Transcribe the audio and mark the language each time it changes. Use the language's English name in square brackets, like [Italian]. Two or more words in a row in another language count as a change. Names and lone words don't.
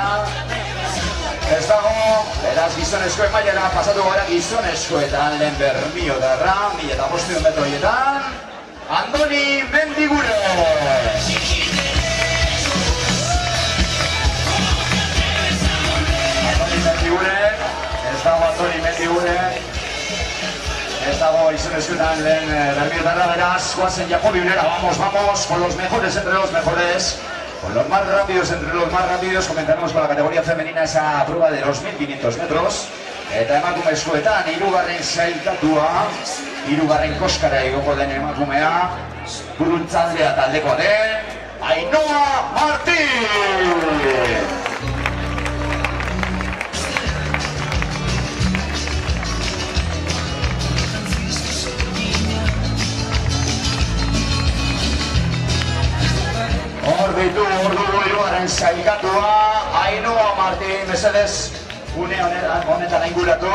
[Basque] Ez dago, beraz gizonezkoen mailara pasatu gara gizonezkoetan lehen Bermiotarra 1500 metroietan Andoni Mendigure. Andoni Mendigure, ez dago Andoni Mendigure. Ez dago gizonezkoetan lehen Bermiotarra, beraz, goazen Jacobi Unera, [Spanish] vamos, vamos, con los mejores entre los mejores. Con los más rápidos, entre los más rápidos, comenzaremos con la categoría femenina esa prueba de los 1500 metros. [Basque] Eta emakumezkoetan, hirugarren sailkatua, hirugarren koskara igoko den emakumea, buruntzaldea taldekoa den, Ainhoa Martín! Hor dugu hirugarren sailkatua, Ainhoa Martín, mesedez, une honetan ainguratu.